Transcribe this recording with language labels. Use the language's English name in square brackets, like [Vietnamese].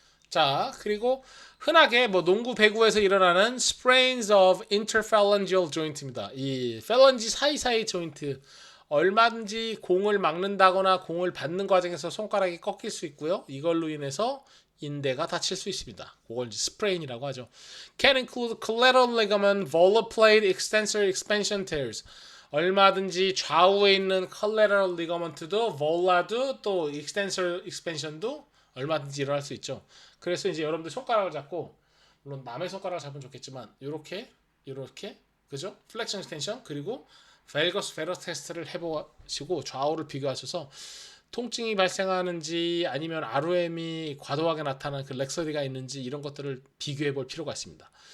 [Korean] 자, 그리고 흔하게 뭐 농구 배구에서 일어나는 sprains of interphalangeal joint입니다. 이 phalange 사이사이 조인트 얼마든지 공을 막는다거나 공을 받는 과정에서 손가락이 꺾일 수 있고요. 이걸로 인해서 인대가 다칠 수 있습니다. 그걸 이제 스프레인이라고 하죠. [English] Can include collateral ligament, volar plate, extensor expansion tears. [Korean] 얼마든지 좌우에 있는 collateral ligament도, volar도, 또 extensor expansion도 얼마든지 일어날 수 있죠. 그래서 이제 여러분들 손가락을 잡고, 물론 남의 손가락을 잡으면 좋겠지만 이렇게 그죠? 플렉션 extension 그리고 벨거스 베러스 테스트를 해보시고 좌우를 비교하셔서 통증이 발생하는지 아니면 ROM이 과도하게 나타나는 그 렉서리가 있는지 이런 것들을 비교해 볼 필요가 있습니다.